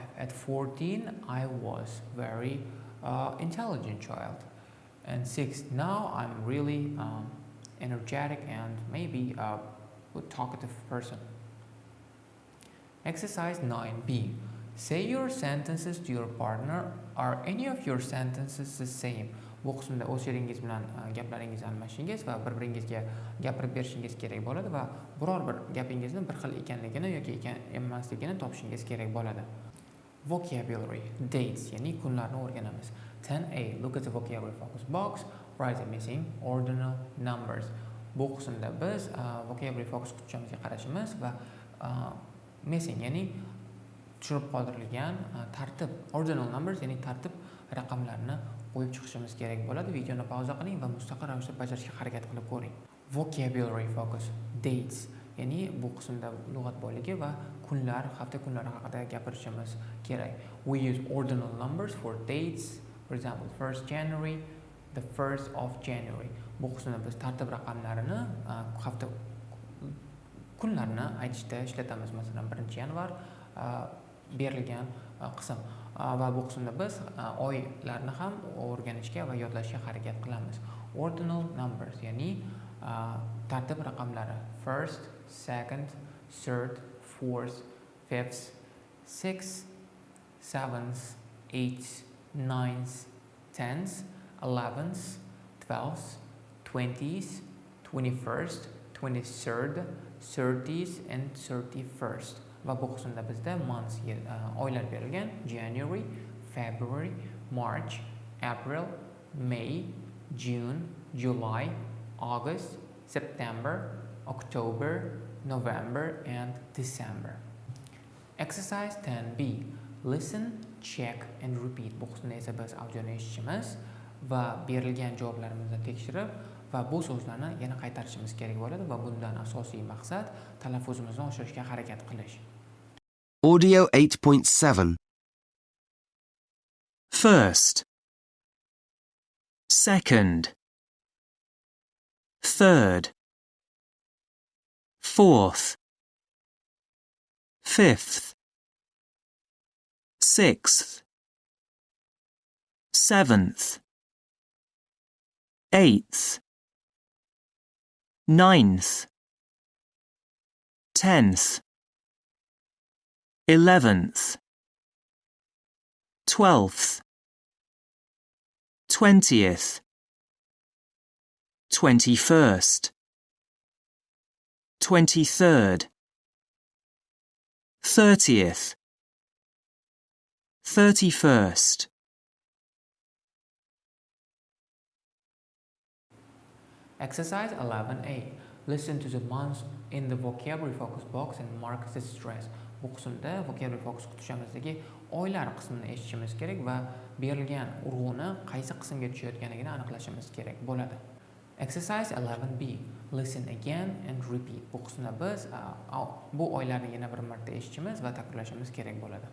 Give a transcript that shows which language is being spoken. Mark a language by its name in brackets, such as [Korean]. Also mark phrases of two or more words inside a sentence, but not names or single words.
[English] At 14, I was very intelligent child. And 6. Now I'm really energetic and maybe a talkative person. Exercise 9B. Say your sentences to your partner. Are any of your sentences the same? [Uzbek] Bu qismda o'z sheringiz bilan gaplaringizni almashishingiz va bir-biringizga gapirib berishingiz kerak bo'ladi va biror bir gapingizni bir xil ekanligini yoki emasligini topishingiz kerak bo'ladi. [English] Vocabulary, dates, [Uzbek] ya'ni kunlarni o'rganamiz. [English] 10A, look at the vocabulary focus box, write the missing ordinal numbers. [Uzbek] Bu qismda biz [English] vocabulary focus [Uzbek] qutchamizga qarashimiz va missing, ya'ni tushirib qoldirilgan tartib, [English] ordinal numbers, [Uzbek] ya'ni tartib raqamlarni qo'yib chiqishimiz kerak bo'ladi. Videoni pauza qiling va mustaqil ravishda bajarishga harakat qilib ko'ring. [English] Vocabulary focus, dates, [Uzbek] ya'ni bu qismda lug'at boyligi va kunlar, hafta kunlari haqida gapirishimiz kerak. [English] We use ordinal numbers for dates, for example, 1st January, the 1st of January. [Uzbek] Bu qismda biz tartib raqamlarini hafta kunlarni aytishda ishlatamiz. Masalan, 1-yanvar berilgan qism va bu qismda biz oylarni ham o'rganishga va yodlashga harakat qilamiz. [English] Ordinal numbers, [Uzbek] ya'ni tartib raqamlari [English] 1st, 2nd, 3rd, 4th, 5th, 6th, 7th, 8th, 9th, 10th, 11th, 12th, 20th, 21st, 23rd, 30th and 31st. [Uzbek] Va bu qismda bizda months, oylar berilgan. [English] January, February, March, April, May, June, July, August, September, October, November and December. Exercise 10B. Listen, check and repeat. [Uzbek] Bu qismda esa biz audioni eshitishimiz va berilgan javoblarimizni tekshirib va bu so'zlarni yana qaytarishimiz kerak bo'ladi va bundan asosiy maqsad talaffuzimizni oshirishga harakat qilish. [English] Audio 8.7. First, second, third, fourth, fifth, sixth, seventh, eighth, ninth, 10th, 11th, 12th, 20th, 21st, 23rd, 30th, 31st. Exercise 11A. Listen to the months in the vocabulary focus box and mark the stress. [Uzbek] Bu qismda [English] vocabulary focus [Uzbek] qutishamizdagi oylar qismini eshitishimiz kerak va berilgan urg'uni qaysi qismga tushayotganligini aniqlashimiz kerak bo'ladi. [English] Exercise 11B. Listen again and repeat. [Uzbek] Bu qismda biz bu oylarni yana bir marta eshitishimiz va takrorlashimiz kerak bo'ladi.